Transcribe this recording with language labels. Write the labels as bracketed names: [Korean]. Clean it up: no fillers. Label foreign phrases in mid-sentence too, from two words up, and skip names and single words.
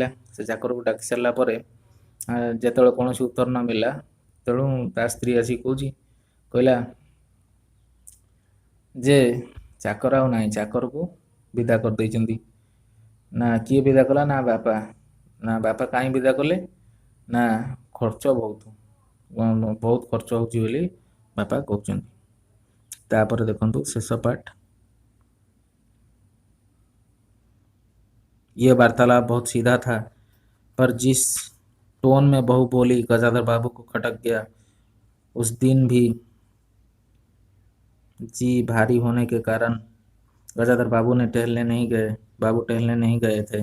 [Odia] ସେ ଚାକରକୁ ଡାକି ସାରିଲା ପରେ ଯେତେବେଳେ କୌଣସି ଉତ୍ତର ନ ମିଳିଲା, ତେଣୁ ତା ସ୍ତ୍ରୀ ଆସିକି କହିଲା ଯେ ଚାକର ଆଉ ନାହିଁ, ଚାକରକୁ ବିଦା କରିଦେଇଛନ୍ତି। ନା କିଏ ବିଦା କଲା? ନା ବାପା। ନା ବାପା କାହିଁ ବିଦା କଲେ? ନା ଖର୍ଚ୍ଚ ବହୁତ ଖର୍ଚ୍ଚ ହେଉଛି ବୋଲି ବାପା କହୁଛନ୍ତି। ତାପରେ ଦେଖନ୍ତୁ ଶେଷ ପାର୍ଟ। [Hindi] यह वार्तालाप बहुत सीधा था, पर जिस टोन में बहू बोली गजाधर बाबू को खटक गया। उस दिन भी जी भारी होने के कारण गजाधर बाबू टहलने नहीं गए थे।